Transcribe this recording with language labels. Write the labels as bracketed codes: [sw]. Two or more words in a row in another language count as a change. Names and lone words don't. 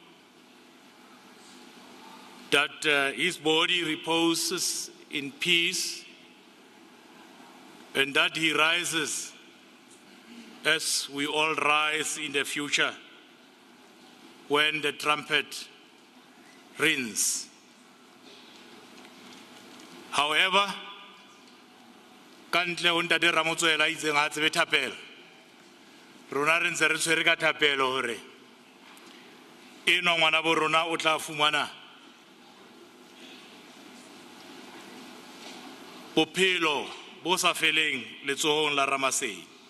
[en] that his body reposes in peace and that he rises as we all rise in the future when the trumpet rings. However, [st] Kantle ho ntate Ramotswela itseng ha tsebe thapelo. Rona re ntse re tshwere ka thapelo hore eno ngwana bo rona o tla fumana bophelo bo sa feleng letsohong la Ramasedi.